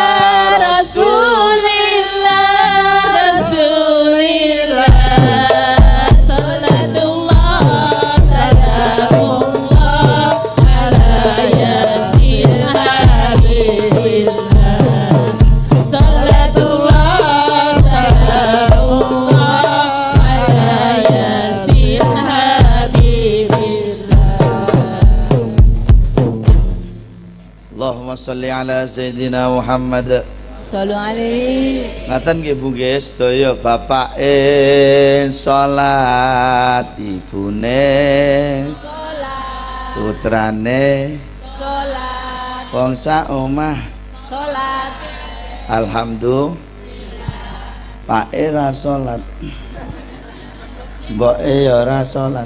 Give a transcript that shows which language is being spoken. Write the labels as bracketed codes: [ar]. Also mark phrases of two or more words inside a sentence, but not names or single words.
[ar] رسول الله صلاة الله سلام الله على يس حبيب الله صلاة الله سلام الله على يس حبيب الله. اللهم صل على سيدنا محمد. صلوا عليه. [jv] Ngaten nggih Bu nggih sedaya bapake salat, ibune salat, putrane salat, wong sak omah salat, Alhamdulillah. Pak ra salat. Mboke ya ora salat.